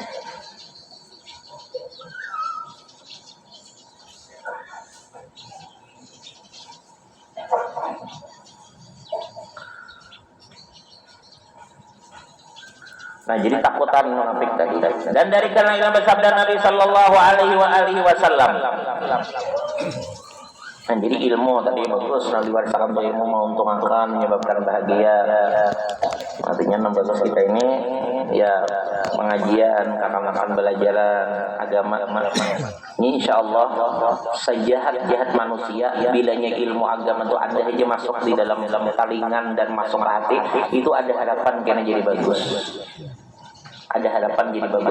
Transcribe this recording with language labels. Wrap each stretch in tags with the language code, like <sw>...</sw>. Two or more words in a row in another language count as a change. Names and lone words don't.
<bjn>Nah, jadi takutan munafik tadi. Dan dari karena bersabda Nabi</bjn> <ar>sallallahu alaihi wasallam.</ar> <bjn>Nah, jadi ilmu tadi bagus, nah diwariskan untuk ilmu menguntungkan, menyebabkan bahagia. Artinya 16 kita ini ya pengajian, akan belajaran agama. Ini insya Allah sejahat-jahat manusia, bilanya ilmu agama itu ada aja masuk di dalam talingan dan masuk ke hati, itu ada harapan kena jadi bagus. Ada harapan jadi bagus.</bjn>